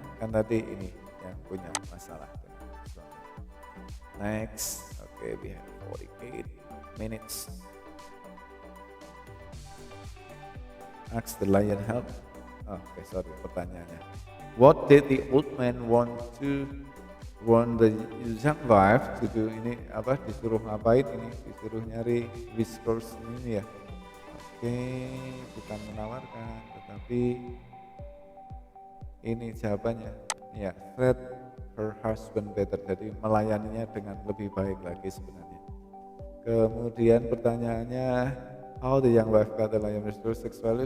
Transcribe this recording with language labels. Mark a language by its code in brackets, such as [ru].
[id] Kan tadi ini yang punya masalah dengan suami. [en] Next, okay, we have 48 minutes. Ask the lion help. Sorry, pertanyaannya. What did the old man want the young wife to do? [id] Ini apa? Disuruh ngapain ini? Disuruh nyari whiskers ini ya. Oke, bukan menawarkan, tetapi ini jawabannya. [en] Ya, treat her husband better. [id] Jadi melayaninya dengan lebih baik lagi sebenarnya. Kemudian pertanyaannya, [en] how the young wife got the lion whiskers sexually?